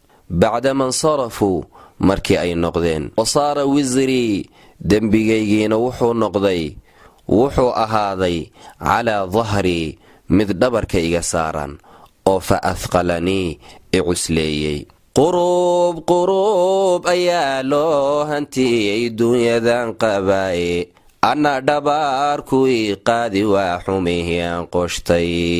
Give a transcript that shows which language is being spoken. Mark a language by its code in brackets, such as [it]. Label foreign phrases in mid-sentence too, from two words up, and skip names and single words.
[ar] بعد ما انصرفوا، [so] markii ay noqdeen, [ar] وصار وزري، [so] dembigaygiina wuxuu noqday, wuxuu ahaaday, [ar] على ظهري, [so] mid dhabarka iga saaran, oo [ar] فأثقلني, [so] i cusleeyey. Quruub, quruub ayaa loo hantiyey dunyadan qabaaye, anna dhabaarku ii qaadi waa xumihii aan qoshtay.